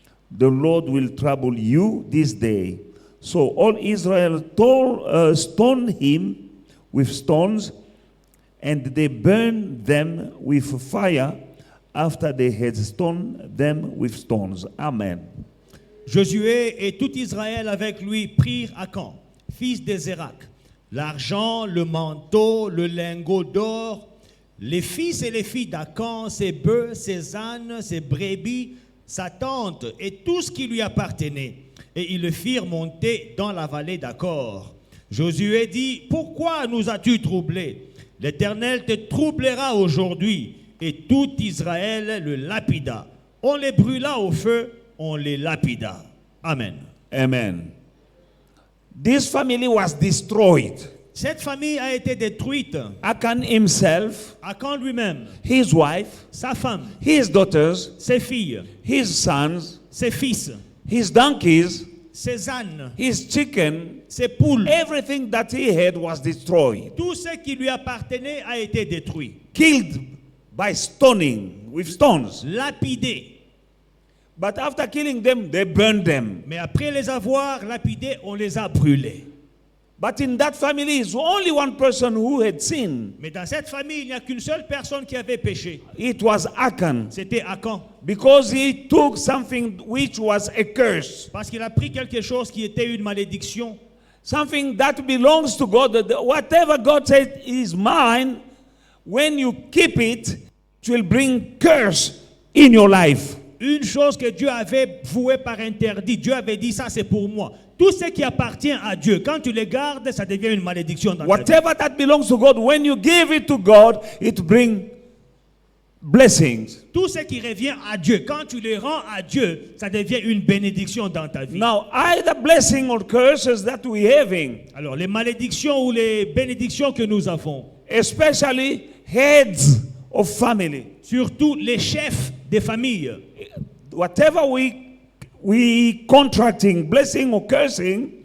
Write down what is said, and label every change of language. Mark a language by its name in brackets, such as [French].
[English] The Lord will trouble you this day. So all Israel stoned him with stones, and they burned them with fire after they had stoned them with stones. Amen. [French] Josué et tout Israël avec lui prirent Akan, fils de Zérak, l'argent, le manteau, le lingot d'or, les fils et les filles d'Akan, ses bœufs, ses ânes, ses brebis, sa tente et tout ce qui lui appartenait. Et ils le firent monter dans la vallée d'Acor. Josué dit, pourquoi nous as-tu troublés? L'Éternel te troublera aujourd'hui. Et tout Israël le lapida. On les brûla au feu, on les lapida. Amen. Amen. [English] This family was destroyed. [French] Cette famille a été détruite. [English] Achan himself, [French] Akan lui-même, [English] his wife, [French] sa femme, [English] his daughters, [French] ses filles, [English] his sons, [French] ses fils, [English] his donkeys, [French] ses ânes, [English] his chicken, [French] ses poules. [English] everything that he had was destroyed. [French] Tout ce qui lui appartenait a été détruit. [English] Killed by stoning with stones. [French] Lapidé. [English] But after killing them, they burned them. [French] Mais après les avoir lapidés, on les a brûlés. [English] But in that family is only one person who had sinned. [French] Mais dans cette famille, il n'y a qu'une seule personne qui avait péché. [English] It was Achan. [French] C'était Akan. [English] Because he took something which was a curse. [French] Parce qu'il a pris quelque chose qui était une malédiction. [English] Something that belongs to God. Whatever God said is mine, when you keep it, it will bring curse in your life. [French] Une chose que Dieu avait vouée par interdit. Dieu avait dit ça c'est pour moi. Tout ce qui appartient à Dieu, quand tu les gardes, ça devient une malédiction dans ta vie. [English] Whatever that belongs to God, when you give it to God, it brings blessings. [French] Tout ce qui revient à Dieu, quand tu les rends à Dieu, ça devient une bénédiction dans ta vie. [English] Now, either blessing or curses that we're having, [French] Alors, les malédictions ou les bénédictions que nous avons, [English] especially heads of family, [French] surtout les chefs des familles, [English] whatever we contracting, blessing or cursing,